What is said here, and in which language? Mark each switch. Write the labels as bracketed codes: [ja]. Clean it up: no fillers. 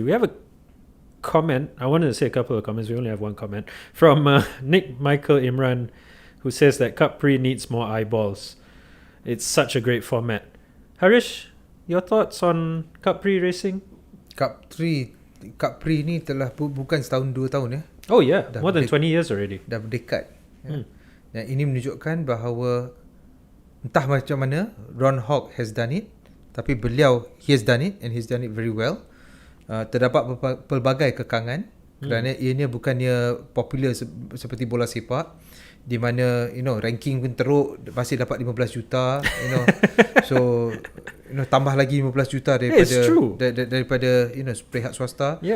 [en] We have a comment. I wanted to say a couple of comments. We only have one comment from Nick Michael Imran, who says that Capri needs more eyeballs. It's such a great format. Harish, your thoughts on Capri racing? [ms] Capri ni telah bukan setahun 2 tahun ya. [en] Oh yeah, more than 20 years already. [ms] Dah berdekat. Ya. Dan ini menunjukkan bahawa entah macam mana [en] Ron Hawk has done it, tapi he has done it and he's done it very well. [ms] Terdapat pelbagai kekangan kerana ianya bukannya popular seperti bola sepak, di mana ranking pun teruk, masih dapat 15 juta, so tambah lagi 15 juta daripada pihak swasta.